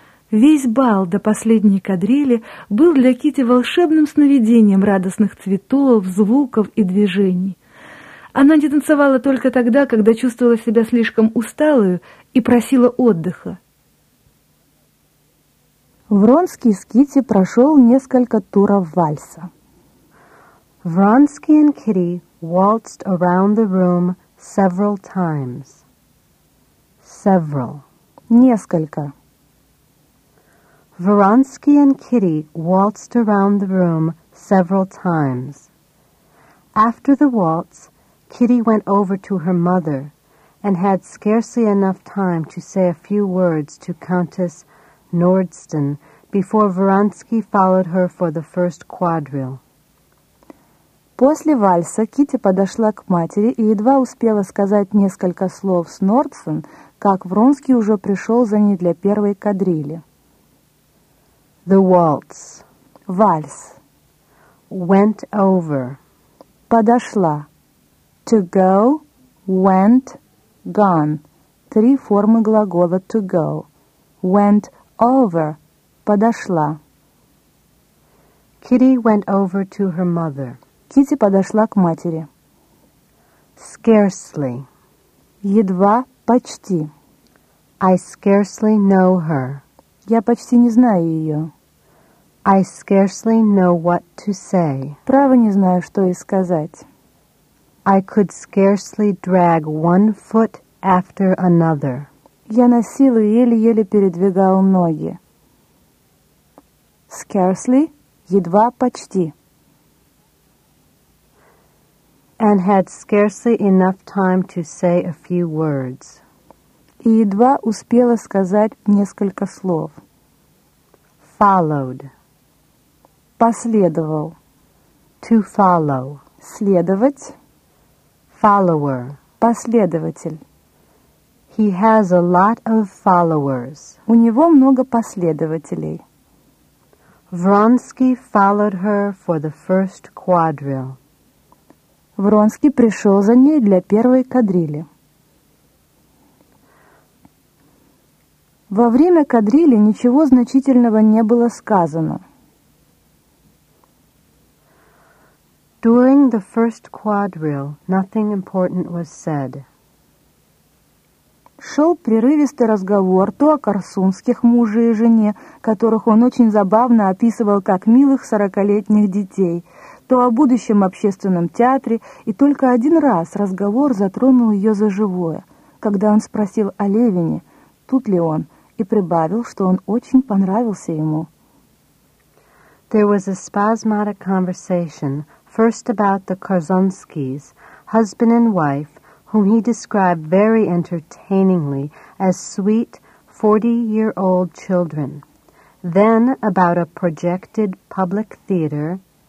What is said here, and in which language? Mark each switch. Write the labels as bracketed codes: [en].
[ru] Весь бал до последней кадрили был для Кити волшебным сновидением радостных цветов, звуков и движений. Она не танцевала только тогда, когда чувствовала себя слишком усталую и просила отдыха. Вронский с Кити прошел несколько туров вальса. [en] Вронский and Kitty waltzed around the room several times. Several. [ru] Несколько. [en] Вронский and Kitty waltzed around the room several times. After the waltz, Kitty went over to her mother and had scarcely enough time to say a few words to Countess Nordston before Вронский followed her for the first quadrille. [ru] После вальса Кити подошла к матери и едва успела сказать несколько слов с Нордсон, как Вронский уже пришел за ней для первой кадрили. [en] The waltz. [ru] Вальс. [en] Went over. [ru] Подошла. [en] To go, went, gone. [ru] Три формы глагола to go. [en] Went over. [ru] Подошла. [en] Kitty went over to her mother. [ru] Кити подошла к матери. [en] Scarcely. [ru] Едва, почти. [en] I scarcely know her. [ru] Я почти не знаю ее. [en] I scarcely know what to say. [ru] Право не знаю, что и сказать. [en] I could scarcely drag one foot after another. [ru] Я на силу еле-еле передвигал ноги. Scarcely, едва почти. [en] And had scarcely enough time to say a few words. [ru] И едва успела сказать несколько слов. [en] Followed. [ru] Последовал. [en] To follow. [ru] Следовать. [en] Follower. [ru] Последователь. [en] He has a lot of followers. [ru] У него много последователей. [en] Вронский followed her for the first quadrille. [ru] Вронский пришел за ней для первой кадрили. Во время кадрили ничего значительного не было сказано. [en] During the first quadrille, nothing important was said. [ru] Шел прерывистый разговор то о корсунских муже и жене, которых он очень забавно описывал как милых 40-летних детей, то о будущем общественном театре, и только один раз разговор затронул ее за живое, когда он спросил о Левине, тут ли он, и прибавил, что он очень понравился ему. [en] There was a spasmodic conversation. First about the Korzonskis, husband and wife, whom he described very entertainingly as sweet 40-year-old children. Then about a projected public theater.